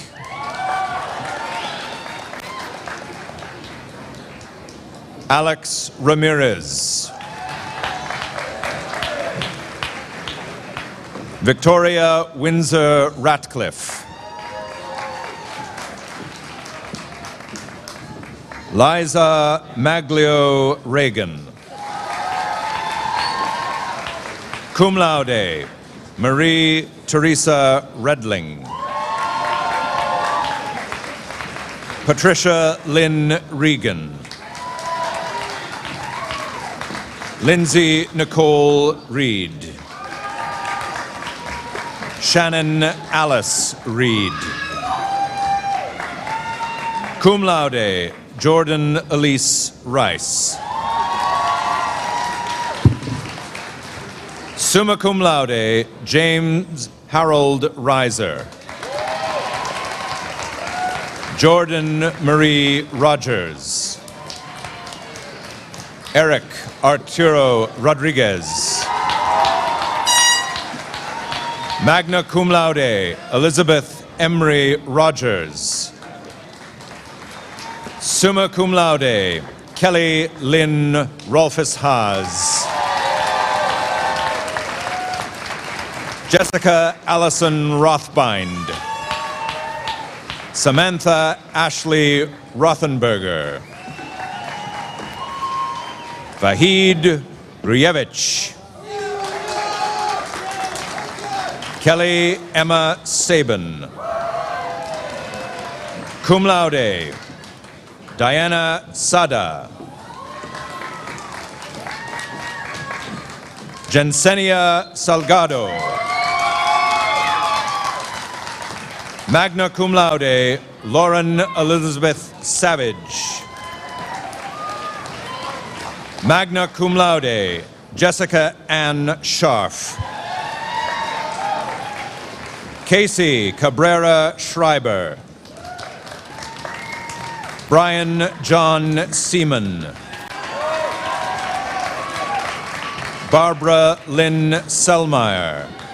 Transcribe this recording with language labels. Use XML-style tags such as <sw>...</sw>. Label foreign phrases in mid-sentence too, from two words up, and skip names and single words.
<en>Alex Ramirez. Victoria Windsor Ratcliffe. Liza Maglio Reagan.</en> <la>Cum laude,</la> <en>Marie Teresa Redling. Patricia Lynn Regan. Lindsay Nicole Reed. Shannon Alice Reed.</en> <la>Cum laude,</la> <en>Jordan Elise Rice.</en> <la>Summa cum laude,</la> <en>James Harold Reiser. Jordan Marie Rogers. Eric Arturo Rodriguez.</en> <la>Magna cum laude,</la> <en>Elizabeth Emery Rogers.</en> <la>Summa cum laude,</la> <en>Kelly Lynn Rolfus Haas. Jessica Allison Rothbind. Samantha Ashley Rothenberger. Vahid Ruyevich. Kelly Emma Sabin.</en> <la>Cum laude,</la> <en>Diana Sada. Jensenia Salgado.</en> <la>Magna cum laude,</la> <en>Lauren Elizabeth Savage.</en> <la>Magna cum laude,</la> <en>Jessica Ann Scharf. Casey Cabrera Schreiber. Brian John Seaman. Barbara Lynn Selmeyer.</en>